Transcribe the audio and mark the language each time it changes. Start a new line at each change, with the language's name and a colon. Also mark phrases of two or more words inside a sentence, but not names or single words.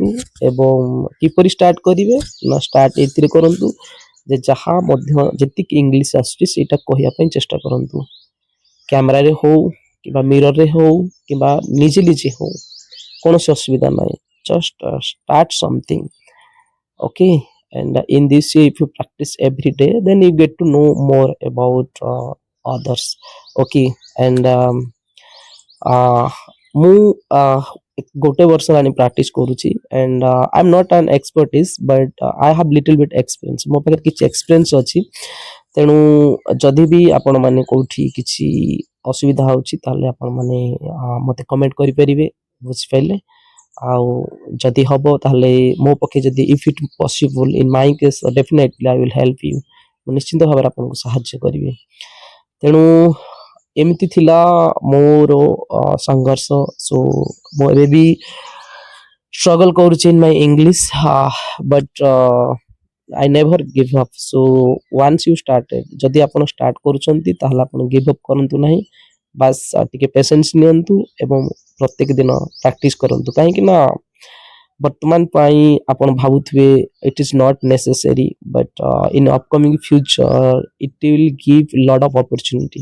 Odia: ଏବଂ କିପରି ଷ୍ଟାର୍ଟ କରିବେ ନା ଷ୍ଟାର୍ଟ ଏଥିରେ କରନ୍ତୁ ଯେ ଯାହା ମଧ୍ୟ ଯେତିକି ଇଂଲିଶ ଆସୁଛି ସେଇଟା କହିବା ପାଇଁ ଚେଷ୍ଟା କରନ୍ତୁ। କ୍ୟାମେରାରେ ହଉ କିମ୍ବା ମିରରରେ ହଉ କିମ୍ବା ନିଜେ ନିଜେ ହଉ କୌଣସି ଅସୁବିଧା ନାହିଁ।
English: just start something okay. And in this way if you practice every day then you get to know more about others okay. And
Odia: ମୁଁ ଗୋଟେ ବର୍ଷ ହେଲାଣି ପ୍ରାକ୍ଟିସ୍ କରୁଛି
English: and I am not an expertise but I have little bit experience.
Odia: ମୋ ପାଖରେ କିଛି ଏକ୍ସପିରିଏନ୍ସ ଅଛି। ତେଣୁ ଯଦି ବି ଆପଣମାନେ କେଉଁଠି କିଛି ଅସୁବିଧା ହେଉଛି ତାହେଲେ ଆପଣମାନେ ମୋତେ କମେଣ୍ଟ କରିପାରିବେ, ବୁଝିପାରିଲେ। ଆଉ ଯଦି ହବ ତାହେଲେ ମୋ ପକ୍ଷେ ଯଦି
English: if it possible in my case definitely I will help you.
Odia: ମୁଁ ନିଶ୍ଚିନ୍ତ ଭାବରେ ଆପଣଙ୍କୁ ସାହାଯ୍ୟ କରିବି। ତେଣୁ ଏମିତି ଥିଲା ମୋର ସଂଘର୍ଷ।
English: ସୋ
Odia: ମୁଁ ଏବେ ବି
English: struggle କରୁଛି in my English but I never give up. So once you started
Odia: ଯଦି ଆପଣ ଷ୍ଟାର୍ଟ କରୁଛନ୍ତି ତାହେଲେ ଆପଣ
English: give up
Odia: କରନ୍ତୁ ନାହିଁ। ବାସ୍ ଟିକେ ପେସେନ୍ସ ନିଅନ୍ତୁ ଏବଂ ପ୍ରତ୍ୟେକ ଦିନ ପ୍ରାକ୍ଟିସ୍ କରନ୍ତୁ। କାହିଁକି ନା ବର୍ତ୍ତମାନ ପାଇଁ ଆପଣ ଭାବୁଥିବେ
English: it is not necessary but in upcoming future it will give lot of opportunity.